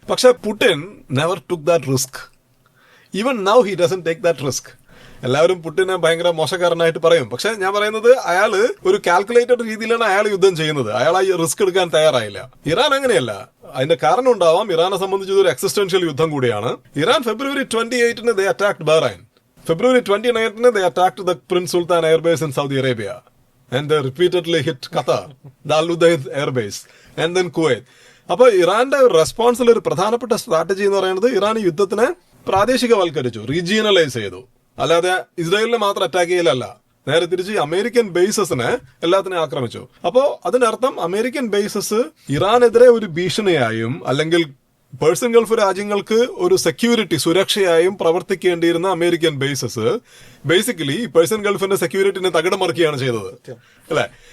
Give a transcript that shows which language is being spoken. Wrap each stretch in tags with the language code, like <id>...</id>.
<en>പക്ഷെ Putin never took that risk. Even now he doesn't take that risk.</en> <ml>എല്ലാവരും പുടിനെ ഭയങ്കര മോശക്കാരനായിട്ട് പറയും. പക്ഷെ ഞാൻ പറയുന്നത് അയാള് ഒരു കാൽക്കുലേറ്റഡ് രീതിയിലാണ് അയാൾ യുദ്ധം ചെയ്യുന്നത്. അയാൾ ആ റിസ്ക് എടുക്കാൻ തയ്യാറായില്ല. ഇറാൻ അങ്ങനെയല്ല. അതിന്റെ കാരണം ഉണ്ടാവാം. ഇറാനെ സംബന്ധിച്ച് ഒരു എക്സിസ്റ്റൻഷ്യൽ യുദ്ധം കൂടിയാണ്.</ml> <en>Iran February 28 they attacked Bahrain. February 29 they attacked the Prince Sultan Air Base in Saudi Arabia. And they repeatedly hit Qatar, the Al Udeid Air Base, and then Kuwait.</en> <ml>അപ്പൊ ഇറാന്റെ റെസ്പോൺസിൽ ഒരു പ്രധാനപ്പെട്ട സ്ട്രാറ്റജി എന്ന് പറയുന്നത് Iran യുദ്ധത്തിനെ പ്രാദേശികവൽക്കരിച്ചു, റീജിയണലൈസ് ചെയ്തു. അല്ലാതെ ഇസ്രായേലിനെ മാത്രം അറ്റാക്ക് ചെയ്യലല്ല, നേരെ തിരിച്ച് അമേരിക്കൻ ബേസസിനെ എല്ലാത്തിനെയും ആക്രമിച്ചു. അപ്പോ അതിനർത്ഥം അമേരിക്കൻ ബേസസ് ഇറാനെതിരെ ഒരു ഭീഷണിയായും അല്ലെങ്കിൽ പേഴ്സൺ ഗൾഫ് രാജ്യങ്ങൾക്ക് ഒരു security, സുരക്ഷയായും പ്രവർത്തിക്കേണ്ടിയിരുന്ന American bases basically person ഗൾഫിന്റെ സെക്യൂരിറ്റിനെ തകിടം മറിക്കുകയാണ് ചെയ്തത്, അല്ലെ?</ml>